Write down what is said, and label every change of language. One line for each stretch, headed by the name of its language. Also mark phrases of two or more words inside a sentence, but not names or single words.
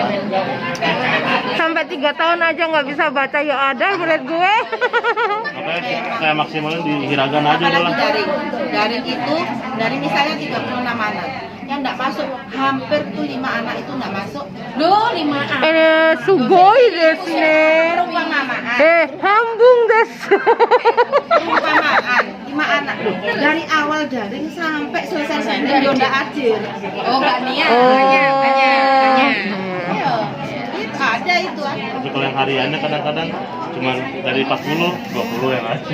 Indonesian: Sampai 3 tahun aja nggak bisa baca ya ada menurut gue. Makanya saya maksimalin di hiragana aja dulu Apalagi lah. daring itu dari misalnya 36 anak yang enggak masuk hampir tuh 5 anak itu enggak masuk. Loh 5 anak.
Japanese: すごいですね.
Indonesian: Perumpamaan
Japanese: 半分です.
Indonesian: perumpamaan 5 anak dari awal daring sampai selesai sendiri yo enggak adil. Oh enggak niat. Ayo, itu ada itu ah. Tapi kalau yang hariannya kadang-kadang cuma dari 40, 20 yang aja.